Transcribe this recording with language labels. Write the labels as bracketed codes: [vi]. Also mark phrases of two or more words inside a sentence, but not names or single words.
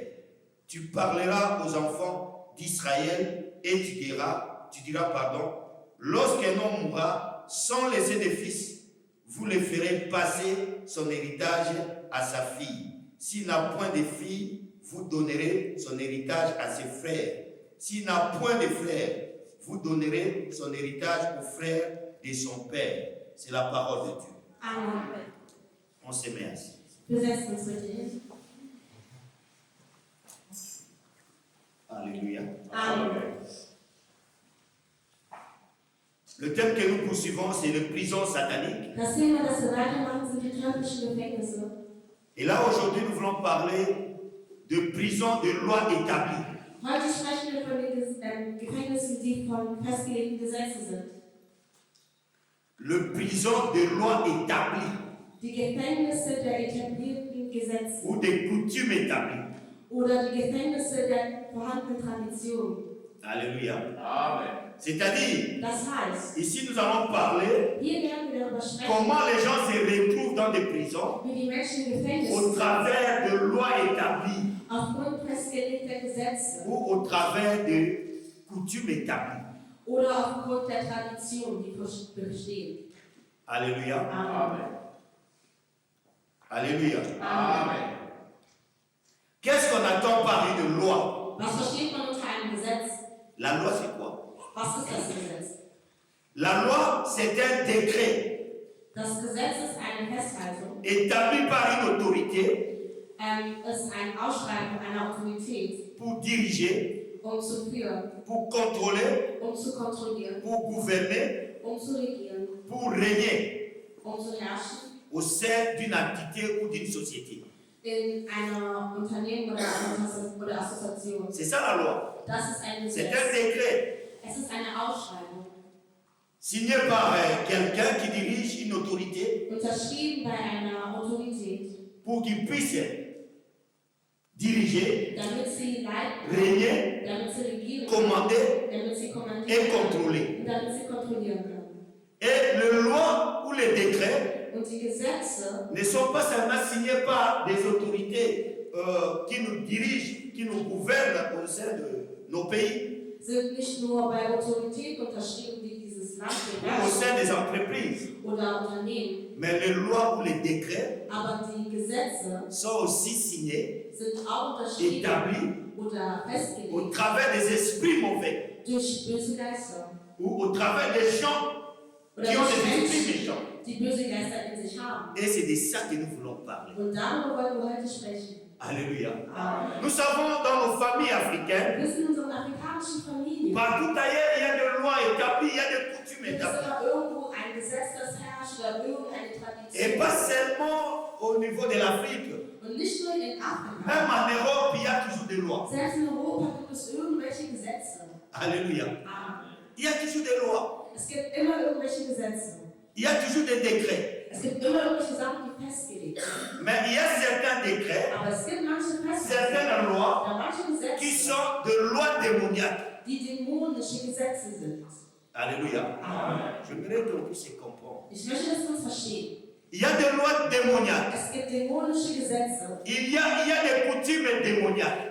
[fr] Tu parleras aux enfants d'Israël et tu diras, lorsqu'un homme mourra sans laisser de fils, vous le ferez passer son héritage à sa fille. S'il n'a point de fille, vous donnerez son héritage à ses frères. S'il n'a point de frères, vous donnerez son héritage aux frères de son père. C'est la parole de Dieu. Amen. On se met assis. [de] Wir setzen uns bitte hin. [fr] Alléluia. Amen. Le thème que nous poursuivons, c'est les prisons sataniques. [de] Das Thema, das wir weitermachen, sind die teuflischen Gefängnisse. [fr] Et là, aujourd'hui, nous voulons parler de prisons de loi établie. [de] Heute sprechen wir von den Gefängnissen, die von festgelegten Gesetzen sind. [fr] Le prison de loi établie. [de] Die Gefängnisse der etablierten Gesetze. [fr] Ou des coutumes établies. [de] Oder die Gefängnisse der vorhandenen Tradition. [fr] Alléluia. Amen. C'est-à-dire, [de] Das heißt, [fr] ici nous allons parler [de] hier werden wir darüber sprechen, [fr] comment les gens se retrouvent dans des prisons [de] wie die Menschen in Gefängnissen [fr] au travers de lois établies [de] aufgrund festgelegter Gesetze [fr] ou au travers de coutumes établies. [de] oder aufgrund der Tradition, die bestehen. [fr] Alléluia. Amen. Alléluia. Amen. Qu'est-ce qu'on attend par une loi? [de] Was versteht man unter einem Gesetz? [fr] La loi, c'est quoi? [de] Was ist das Gesetz? [fr] La loi, c'est un décret [de] Das Gesetz ist eine Festhaltung, [fr] établi par une autorité [de] ist ein Ausschreiben einer Autorität, [fr] pour diriger, [de] zu führen, [fr] pour contrôler, [de] zu kontrollieren, [fr] pour gouverner, [de] zu regieren, [fr] pour régner [de] zu herrschen [fr] au sein d'une entité ou d'une société. [de] in einer Unternehmen oder Association. [fr] C'est ça la loi. [de] Das ist ein [fr] C'est [de] Gesetz. [fr] un décret [de] Es ist eine Ausschreibung, [fr] signé par quelqu'un qui dirige une autorité [de] unterschrieben bei einer Autorität, [fr] pour qu'il puisse diriger, [de] damit sie leiten, [fr] régner, [de] damit sie regieren, [fr] commander [de] damit sie [fr] et [de] kommandieren [fr] contrôler. [de] und damit sie kontrollieren können. [fr] Et les lois ou les décrets [de] Und die Gesetze [fr] ne sont pas seulement signés par des autorités qui nous dirigent, qui nous gouvernent au sein de nos pays, [de] sind nicht nur bei Autoritäten unterschrieben, die dieses Land [fr] ou au [de] beherrschen [fr] sein des entreprises, [de] oder Unternehmen, [fr] mais les lois ou les décrets [de] aber die Gesetze [fr] sont aussi signés, [de] sind auch unterschrieben [fr] établis [de] oder [fr] au [de] festgelegt [fr] travers des esprits mauvais [de] durch böse Geister [fr] ou au travers des gens [de] oder [fr] qui ont [de] durch [fr] des esprits [de] Menschen, [fr] méchants. [de] die böse Geister in sich haben. [fr] Et c'est de ça que nous voulons parler. [de] Und darüber wollen wir heute sprechen. [fr] Alléluia. Amen. Nous savons dans nos familles africaines, [de] Wir wissen in unseren afrikanischen Familien, [fr] partout ailleurs, il y a des lois établies, il y a des coutumes [de] gibt es [fr] établies. [de] immer irgendwo ein Gesetz, das herrscht oder irgendeine [fr] Et [de] Tradition. [fr] pas seulement au niveau de l'Afrique. [de] Und nicht nur in Afrika. [fr] Même en Europe, il y a toujours des lois. [de] Selbst in Europa gibt es irgendwelche Gesetze. [fr] Alléluia. Amen. Il y a toujours des lois. [de] Es gibt immer irgendwelche Gesetze. [fr] Il y a toujours des décrets. [de] Es gibt immer irgendwelche Sachen, die festgelegt sind. [fr] Mais il y a certains décrets, [de] Aber es gibt manche Festlegungen [fr] certaines lois [de] oder manche [fr] qui [de] Gesetze, [fr] sont de lois démoniaques. [de] die dämonische Gesetze sind. [fr] Alléluia. Amen. J'aimerais qu'on puisse comprendre. [de] Ich möchte, dass wir uns verstehen. [fr] Il y a des lois démoniaques. Es gibt dämonische Gesetze. Il y a des coutumes démoniaques.